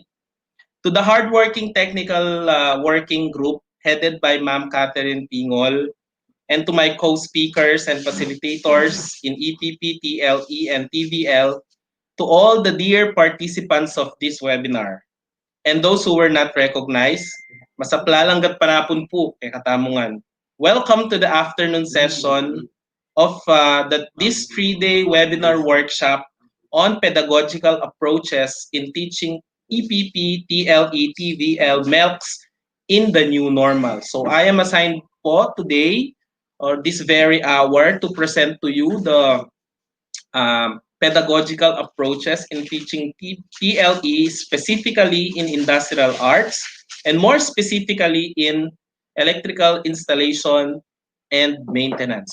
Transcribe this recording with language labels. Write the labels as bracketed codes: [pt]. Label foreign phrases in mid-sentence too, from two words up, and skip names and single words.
[en] To the hardworking technical working group headed by Ma'am Catherine Pingol, and to my co-speakers and facilitators in EPP, TLE, and TVL, to all the dear participants of this webinar, and those who were not recognized, [pam] masaplalanggat parapon po kay Katamungan. [en] Welcome to the afternoon session of this 3-day webinar workshop on pedagogical approaches in teaching EPP, TLE, TVL, MELCs in the new normal. So I am assigned po today or this very hour to present to you the pedagogical approaches in teaching TLE, specifically in industrial arts, and more specifically in electrical installation and maintenance.